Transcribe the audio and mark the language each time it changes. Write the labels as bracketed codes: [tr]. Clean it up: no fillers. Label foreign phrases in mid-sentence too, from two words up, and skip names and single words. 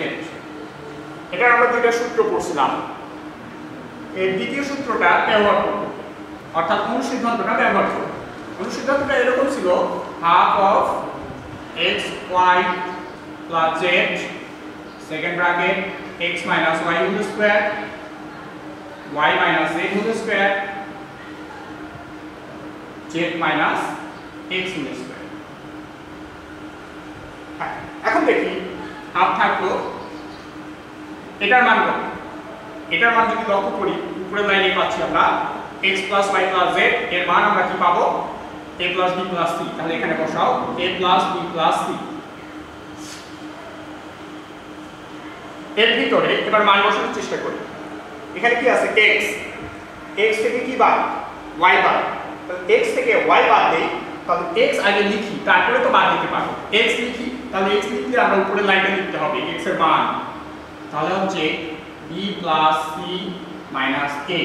[bn] এটা আমরা দুইটা সূত্র পড়ছিলাম, এর দ্বিতীয় সূত্রটা ব্যবহার করব, অর্থাৎ অনুসিদ্ধান্তটা ব্যবহার করব। অনুসিদ্ধান্তটা এরকম ছিল [en] half of x y plus z second bracket x minus y whole square y minus z whole square z minus x whole square। [bn] এখন দেখি হাফ থাকলো, এটার মান কত? এটার মান যদি লক্ষ্য করি উপরের লাইনে পাচ্ছি আমরা [en] x plus y plus z, [bn] এর মান আমরা কি পাবো? [en] a plus b plus c। [bn] তাহলে এখানে বসাও [en] a plus b plus c। [bn] এর ভিতরে এবার মান বসানোর চেষ্টা করি। এখানে কি আছে x, x থেকে কি বাদ? y বাদ। তাহলে x থেকে y বাদ দেই, তাহলে x আগে লিখি তারপরে তো বাদ দিতে পারবো। x লিখি, তাহলে x লিখলে আমরা উপরের লাইনটা লিখতে হবে x এর মান, তাহলে হচ্ছে [en] b plus c minus a।